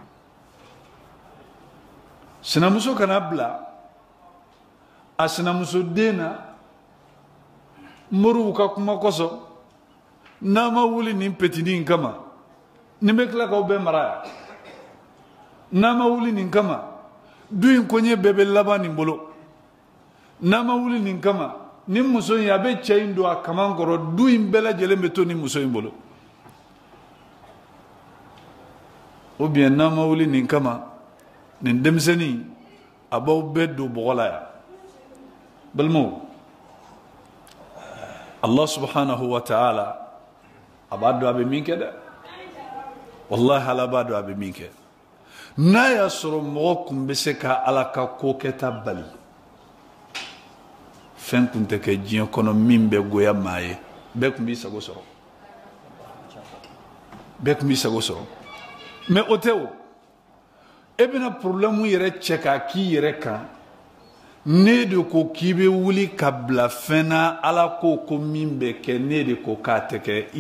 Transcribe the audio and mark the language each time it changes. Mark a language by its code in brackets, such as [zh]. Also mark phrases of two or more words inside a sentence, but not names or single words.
[bm] sinamuso kana bila a sinamuso den na moriw ka kuma kosɔn n'a ma wuli nin petini in kama nin bɛ tila k'aw bɛɛ mara yan n'a ma wuli nin kama du in koɲɛ bɛɛ bɛ laban nin bolo n'a ma wuli nin kama nin muso in a bɛ cɛ in don a kaman kɔrɔ du in bɛɛ lajɛlen bɛ to nin muso in bolo [fr] ou bien [bm] n'a ma wuli nin kama nin denmisɛnnin a b'aw bɛɛ don bɔgɔ la yan balimaw [ar] الله سبحانه وتعالى [bm] a b'a dɔn a bɛ min kɛ dɛ wallahi ala b'a dɔn a bɛ min kɛ n'a y'a sɔrɔ mɔgɔ kun bɛ se ka ala ka ko kɛta bali fɛn kun tɛ kɛ diɲɛ kɔnɔ min bɛ goya maa ye bɛɛ kun b'i sago sɔrɔ bɛɛ kun b'i sago sɔrɔ mais o tɛ o e bɛna problème yɛrɛ cɛ k'a k'i yɛrɛ kan ne de ko k'i bɛ wuli ka bila fɛn na ala ko ko min bɛ kɛ ne de ko k'a tɛ kɛ i